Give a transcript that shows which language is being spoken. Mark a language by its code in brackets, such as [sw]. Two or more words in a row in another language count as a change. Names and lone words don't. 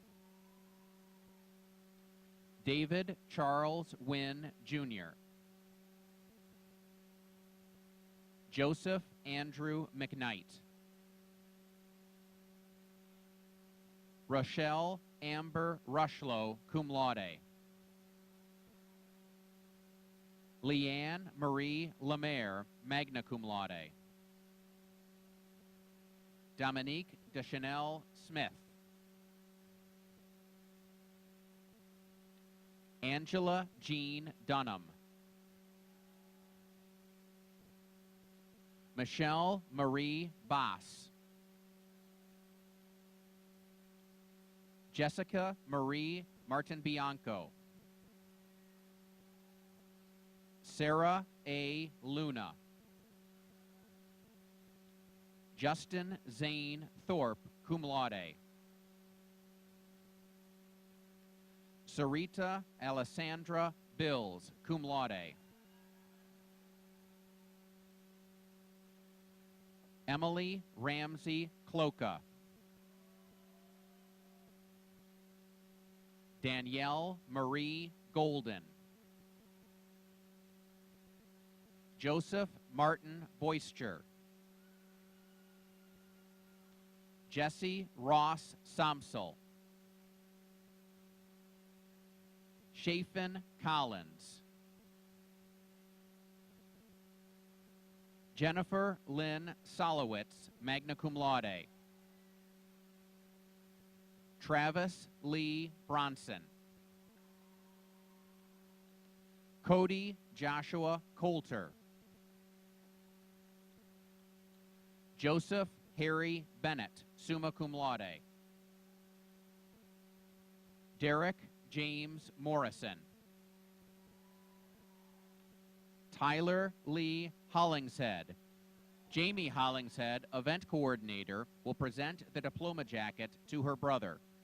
[en] David Charles Wynn, Jr. Joseph Andrew McKnight. Rochelle Amber Rushlow, [la] cum laude. [en] Leanne Marie Lemaire, [la] magna cum laude. [en] Dominique Deschanel Smith. Angela Jean Dunham. Michelle Marie Boss. Jessica Marie Martin Bianco. Sarah A. Luna. Justin Zane Thorpe, [la] cum laude. [en] Sarita Alessandra Bills, [la] cum laude. [en] Emily Ramsey Cloca. Danielle Marie Golden. Joseph Martin Boyster. Jesse Ross Somsel. Chafin Collins. Jennifer Lynn Solowitz, [la] magna cum laude. [en] Travis Lee Bronson. Cody Joshua Coulter. Joseph Harry Bennett, [la] summa cum laude. [en] Derek James Morrison. Tyler Lee Hollingshead. Jamie Hollingshead, event coordinator, will present the diploma jacket to her brother.